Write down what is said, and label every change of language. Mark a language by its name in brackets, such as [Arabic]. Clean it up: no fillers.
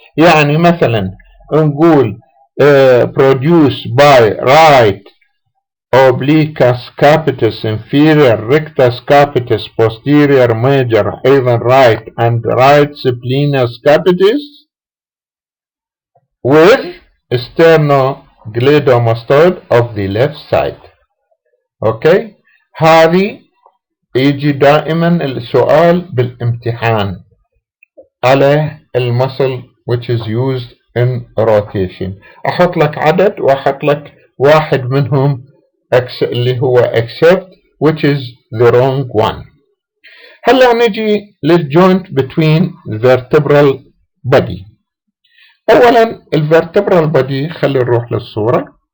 [Arabic] يعني مثلا نقول [English] produced by right obliquus capitis inferior rectus capitis posterior major أيضا right and right splenius capitis with sternogleidomastoid of the left side. [Arabic] اوكي، هذه يجي دائما السؤال بالامتحان على المسل [English] which is used in rotation. [Arabic] احط لك عدد واحط لك واحد منهم اللي هو [English] except which is the wrong one. [Arabic] هلا نجي للجوينت between the vertebral body. اولا الvertebral body خلي نروح للصورة.